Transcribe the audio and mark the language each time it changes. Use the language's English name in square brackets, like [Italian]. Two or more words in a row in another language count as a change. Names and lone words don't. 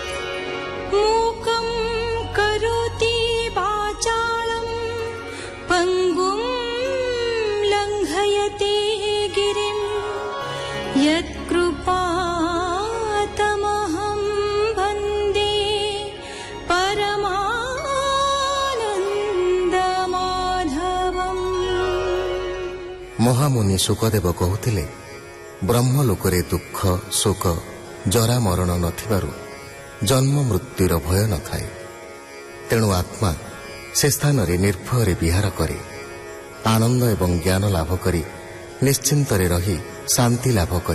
[Sanskrit] मूकं करोति वाचालं पङ्गुं लङ्घयते गिरिं यत्कृपातमहं वन्दे परमानन्दमाधवम्। [Odia] ମହାମୁନି ଶୁକଦେବ କହୁଥିଲେ, ବ୍ରହ୍ମଲୋକରେ ଦୁଃଖ ଶୋକ ଜରା ମରଣ ନଥିବାରୁ ଜନ୍ମ ମୃତ୍ୟୁର ଭୟ ନଥାଏ। ତେଣୁ ଆତ୍ମା ସେ ସ୍ଥାନରେ ନିର୍ଭୟରେ ବିହାର କରେ, ଆନନ୍ଦ ଏବଂ ଜ୍ଞାନ ଲାଭ କରି ନିଶ୍ଚିନ୍ତରେ ରହି ଶାନ୍ତି ଲାଭ କରେ।